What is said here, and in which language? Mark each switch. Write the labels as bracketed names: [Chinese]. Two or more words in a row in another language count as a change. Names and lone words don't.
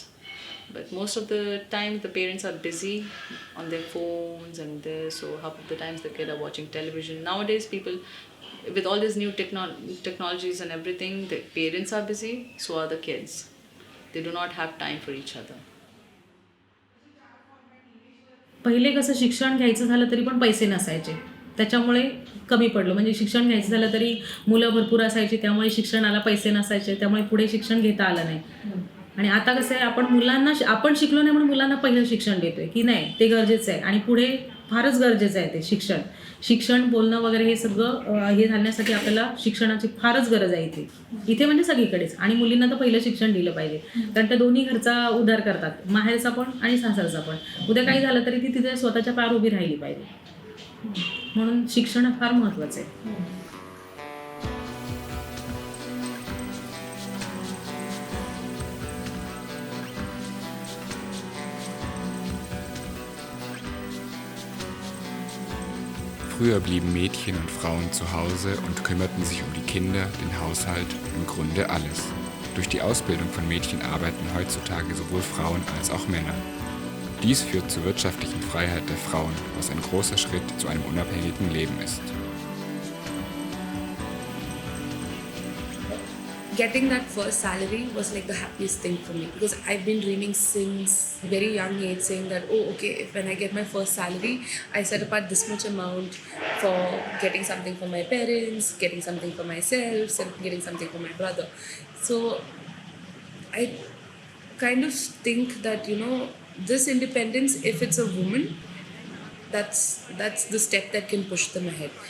[English] But most of the time the parents are busy on their phones and this, so half of the times the kids are watching television. Nowadays people, with all these new technologies and everything, the parents are busy, so are the kids. They do not have time for each other. [Marathi] पहिले कसं शिक्षण घ्यायचं झालं तरी पण पैसे नसायचे, त्याच्यामुळे कमी पडलं. म्हणजे शिक्षण घ्यायचं झालं तरी मुलं भरपूर असायची, त्यामुळे शिक्षणाला पैसे नसायचे, त्यामुळे पुढे शिक्षण घेता आलं नाही. आणि आता कसं आहे, आपण शिकलो नाही म्हणून मुलांना पहिलं शिक्षण देतोय की नाही, ते गरजेचं आहे आणि पुढे फारच गरजेचं आहे ते शिक्षण बोलणं वगैरे हे सगळं हे घालण्यासाठी आपल्याला शिक्षणाची फारच गरज आहे इथे म्हणजे सगळीकडेच. आणि मुलींना तर पहिलं शिक्षण दिलं पाहिजे, कारण त्या दोन्ही घरचा उद्धार करतात, माहेरचा पण आणि सासरचा पण. उद्या काही झालं तरी ती तिथे स्वतःच्या पायावर उभी राहिली पाहिजे, म्हणून शिक्षण फार महत्त्वाचं आहे. [German] Früher blieben Mädchen und Frauen zu Hause und kümmerten sich um die Kinder, den Haushalt, im Grunde alles. Durch die Ausbildung von Mädchen arbeiten heutzutage sowohl Frauen als auch Männer. Dies führt zur wirtschaftlichen Freiheit der Frauen, was ein großer Schritt zu einem unabhängigen Leben ist. [English] getting that first salary was like the happiest thing for me, because I've been dreaming since very young age, saying that, oh, okay, if when I get my first salary, I set apart this much amount for getting something for my parents, getting something for myself, getting something for my brother. So I kind of think that, this independence, if it's a woman, that's the step that can push them ahead.